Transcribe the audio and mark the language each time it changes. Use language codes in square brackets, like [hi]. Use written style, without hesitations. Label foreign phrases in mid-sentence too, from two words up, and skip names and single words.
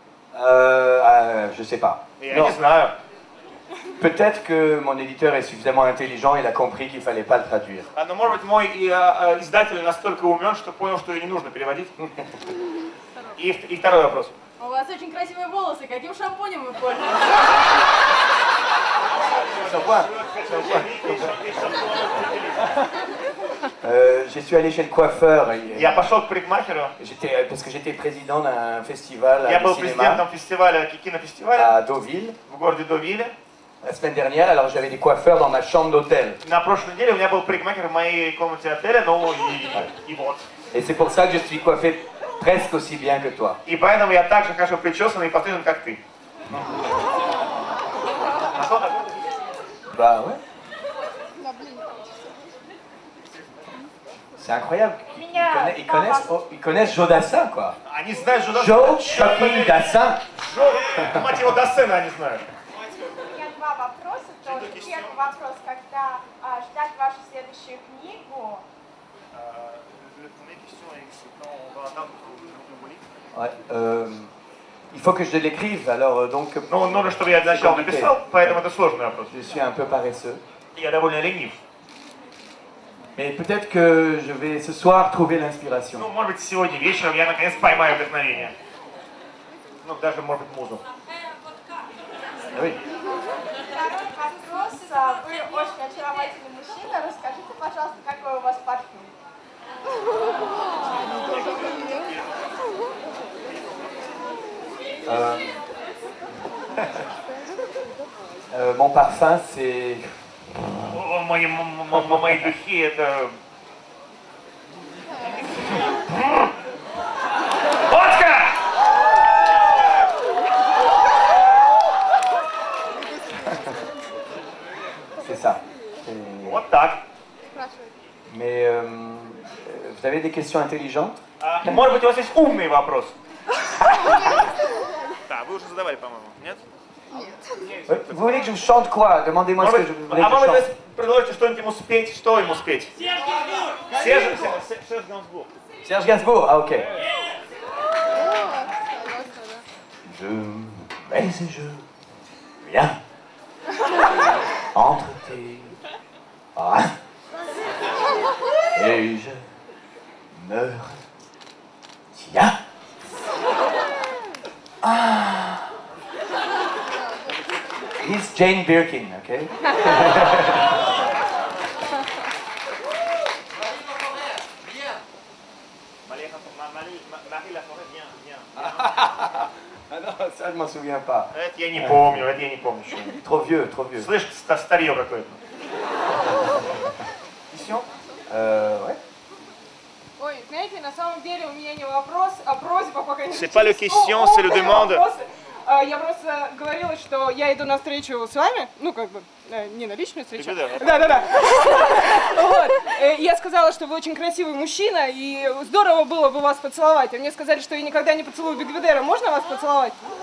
[fr] Je sais pas. [ru] Я [fr] Non. [ru] не знаю. [fr] Peut-être que mon éditeur est suffisamment intelligent, il a compris qu'il fallait pas le traduire. [ru] Но, может быть, мой издатель настолько умен, что понял, что ее не нужно переводить. И второй вопрос. У вас очень красивые волосы. Каким шампунем вы пользуетесь? [fr] Je suis allé chez le coiffeur. [ru] Я пошел к парикмахеру. [fr] Parce que j'étais président d'un festival [ru] Я [fr] de [ru] был [fr] cinéma [ru] президентом фестиваля, кинофестиваля [fr] à Deauville [ru] в городе Довиле. [fr] la semaine dernière. Alors j'avais des coiffeurs dans ma chambre d'hôtel. [ru] На прошлой неделе у меня был парикмахер в моей комнате отеля, ну и вот. [fr] Et c'est pour ça que je suis coiffé presque aussi bien que toi. [ru] И поэтому я так же хорошо причесан и пострижен, как ты. [fr] Bah ouais. C'est incroyable. Ils connaissent Joe Dassin, quoi. [ru] Они знают Жо [en] Joe fucking Dassin. [ru] Мать его, Дассена они знают. У меня два вопроса тоже. Первый вопрос, когда ждать вашу следующую книгу? [fr] Ouais, il faut que je l'écrive, alors donc... [ru] Ну, нужно, чтобы я сначала написал, поэтому это сложный вопрос. [fr] Je suis un peu paresseux. [ru] Я довольно ленив. [fr] Mais peut-être que je vais ce soir trouver l'inspiration. [ru] Ну, может быть, сегодня вечером я наконец поймаю вдохновение. Ну, даже, может быть, музу. [fr] Oui. [ru] Второй вопрос. Вы очень очаровательный мужчина. Расскажите, пожалуйста, какой у вас парфюм? [fr] Mon parfum, c'est... [ru] Мои духи это... Водка! [fr] C'est ça. [ru] Вот так. [fr] Mais vous avez des questions intelligentes? [ru] Может быть, у вас есть умный вопрос? Да, вы уже задавали, по-моему, нет? [fr] Vous voulez que je vous chante quoi? Demandez-moi ce que je voulais que [ru] А [fr] je [ru] может [fr] chante. [ru] быть, предложите что-нибудь ему спеть? Что ему спеть? Серж Гансбург. [fr] Serge Gainsbourg, ah ok. Je baisse et je viens entre tes bras et je me tiens. [en] Ah. He's Jane Birkin, okay? [fr] Ah non, ça je m'en souviens pas. [ru] Это я не помню, это я не помню. [fr] Trop vieux, trop vieux. [ru] Слышь, старье какое-то. Все? [fr] Ouais. [ru] Ой, знаете, на самом деле у меня не вопрос, а просьба, пока не [fr] C'est pas le question, c'est le demande. [ru] Я просто говорила, что я иду на встречу с вами, ну как бы, не на личную встречу. Да. Вот. Я сказала, что вы очень красивый мужчина, и здорово было бы вас поцеловать. А мне сказали, что я никогда не поцелую Бигведера. Можно вас поцеловать?